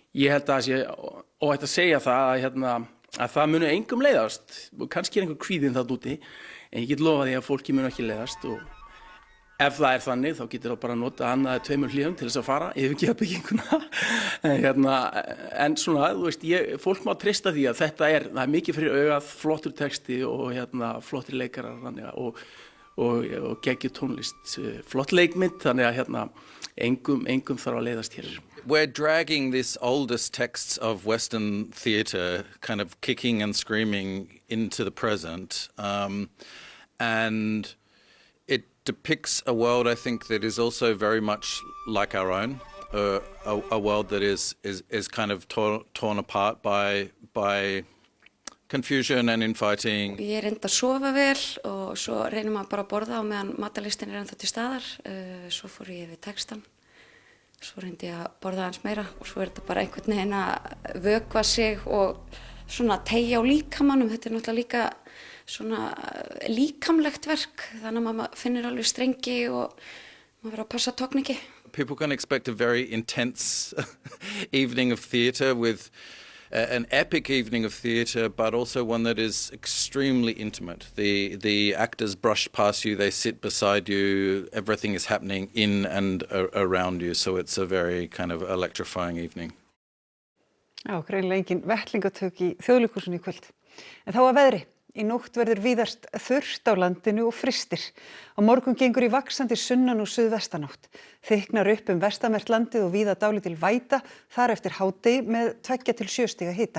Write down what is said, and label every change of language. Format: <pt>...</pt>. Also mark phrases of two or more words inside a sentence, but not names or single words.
<is>Ég held að það sé óhætt að segja það að að það muni engum leiðast og kannski einhver kvíðinn þarna úti en ég get lofað því að fólki muni ekki leiðast og ef það þannig þá getur það bara nota annað 2 hliðum til þess að fara yfirgefa bygginguna en svona, þú veist, fólk má treysta því að það er mikið fyrir augað, flottur texti og flottir leikarar og geggjur tónlist, flott leikmynd þannig að engum þarf að leiðast hér.</is> <en>We're dragging this oldest texts of Western theatre kind of kicking and screaming into the present and it depicts a world I think that is also very much like our own, a world that is kind of torn apart by confusion and infighting.</en> <is>Ég reyndi að sofa vel og svo reynir maður bara að borða á meðan matalistin ennþá til staðar. Svo fór ég yfir textan, svo reyndi ég að borða aðeins meira og svo þetta bara einhvern veginn að vökva sig og svona teygja á líkamanum. Þetta náttúrulega líka svona líkamlegt verk, þannig að maður finnur alveg strengi og maður verður að passa tókningi.</is> <en>People can expect a very intense evening of theatre with an epic evening of theatre, but also one that is extremely intimate. The actors brush past you, they sit beside you, everything is happening in and around you, so it's a very kind of electrifying evening.</en> <is>Já, greinilega engin vettlingatök í Þjóðleikhúsinu í kvöld. En þá að veðri. Í nótt verður víðast þurrt á landinu og frystir. Á morgun gengur í vaxandi sunnan- og suðvestanátt. Þykknar upp vestanvert landið og víða dálítil væta, þar eftir hádegi með 2 til 7 stiga hita.</is>